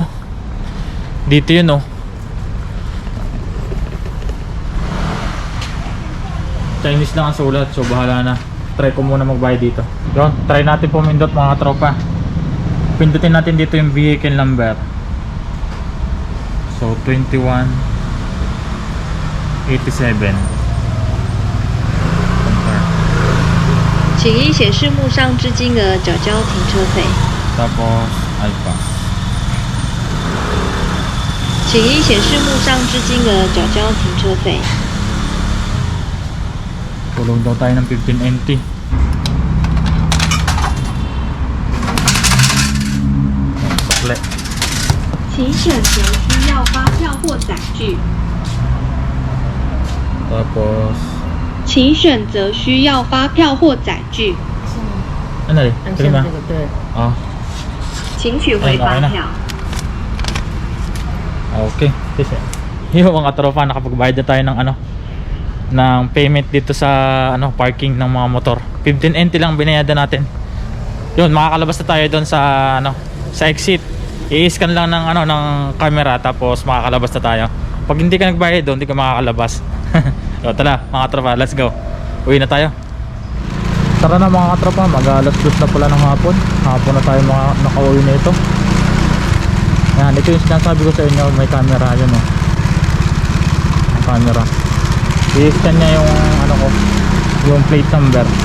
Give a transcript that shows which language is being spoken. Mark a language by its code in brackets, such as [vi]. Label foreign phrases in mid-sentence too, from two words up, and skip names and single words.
[tl] Dito yun Chinese lang ang sulat, so bahala na. Try ko muna magbayad dito. Yun, try natin pumindot mga tropa. Pindutin natin dito yung [en] vehicle number. [tl] So 2187. [zh] 请依显示幕上之金额缴交停车费。 [tl] Tapos iPass. [zh] 请依显示幕上之金额缴交停车费。 [tl] Tulong daw tayo ng 15 NT. Sukle. [zh] 请选择需要发票或载具。 [tl] Tapos [zh] 请选择需要发票或载具。 [tl] ano rin? Terima. Ah, [zh] 请取回发票。 [tl] okay. Yung mga tropa, nakapagbayad na tayo ng payment dito sa parking ng mga motor. 15 NT lang binayadan natin. Yun, makakalabas na tayo doon sa sa exit. I-scan lang ng camera tapos makakalabas na tayo. Pag hindi ka nagbayad doon, hindi ka makakalabas. So, tara mga tropa, [en] let's go. [tl] Uwi na tayo. Tara na mga tropa, mag-alas 2 na pala ng hapon. Hapon na tayo nakauwi na ito. Yan, ito yung sinasabi ko sa inyo, may camera yun camera. I-scan niya yung yung [en] plate number.